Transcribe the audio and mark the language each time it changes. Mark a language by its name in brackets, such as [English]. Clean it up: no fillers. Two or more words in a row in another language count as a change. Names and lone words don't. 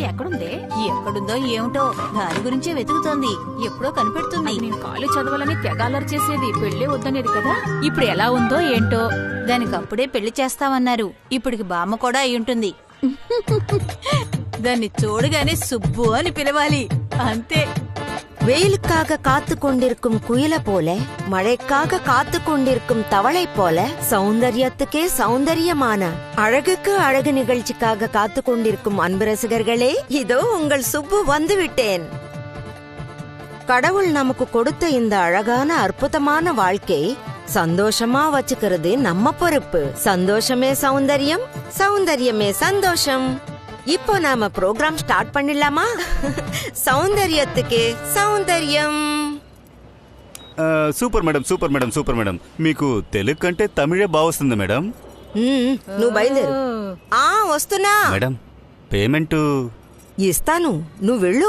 [Telugu] ఎక్కడుందో ఏమిటో, దాని గురించే వెతుకుతోంది. ఎప్పుడో కనిపెడుతుంది. నేను కాలేజ్ చదవాలని తెగాలర్ చేసేది, పెళ్లే వద్దనేది కదా. ఇప్పుడు ఎలా ఉందో ఏంటో. దానికి అప్పుడే పెళ్లి చేస్తామన్నారు. ఇప్పటికి బామ్మ కూడా అయి ఉంటుంది. దాన్ని చూడగానే సుబ్బు అని పిలవాలి, అంతే. [Tamil] வெயிலுக்காக காத்து கொண்டிருக்கும் குயில போல, மழைக்காக காத்து கொண்டிருக்கும் தவளை போல, சௌந்தரியத்துக்கே சௌந்தரியமான அழகுக்கு அழகு நிகழ்ச்சிக்காக காத்து கொண்டிருக்கும் அன்பு ரசிகர்களே, இதோ உங்கள் சுப்பு வந்து விட்டேன். கடவுள் நமக்கு கொடுத்த இந்த அழகான அற்புதமான வாழ்க்கை சந்தோஷமா வச்சுக்கிறது நம்ம பொறுப்பு. சந்தோஷமே சௌந்தரியம், சௌந்தரியமே சந்தோஷம். இப்போ நாம [English] program start [Tamil] பண்ணிடலாமா? சௌந்தரியத்துக்கே சௌந்தரியம். [English] super madam. [Telugu] మీకు తెలుగు కంటే తమిళే బాగా వస్తుంది మేడం. నువ్వు బయలుదేరు. వస్తున్నా [English] madam, payment [Telugu] ఇస్తాను, నువ్వు వెళ్ళు.